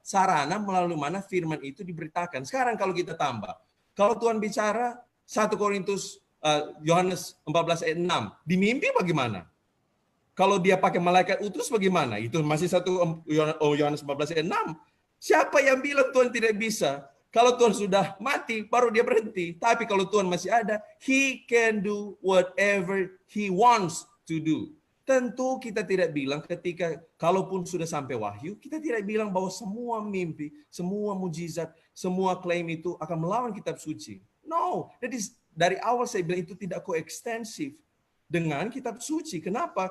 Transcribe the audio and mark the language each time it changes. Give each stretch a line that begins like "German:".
Indonesian: Sarana melalui mana firman itu diberitakan. Sekarang kalau kita tambah, kalau Tuhan bicara 1 Korintus Yohanes 14 ayat 6, di mimpi bagaimana? Kalau dia pakai malaikat utus bagaimana? Itu masih 1 Yohanes 14 ayat 6. Siapa yang bilang Tuhan tidak bisa? Kalau Tuhan sudah mati, baru dia berhenti. Tapi kalau Tuhan masih ada,
English: He can do whatever He wants to do.
Indonesian: Tentu kita tidak bilang ketika, kalaupun sudah sampai wahyu, kita tidak bilang bahwa semua mimpi, semua mujizat, semua klaim itu akan melawan kitab suci.
English: No,
Indonesian: jadi dari awal saya bilang itu tidak koekstensif dengan kitab suci. Kenapa?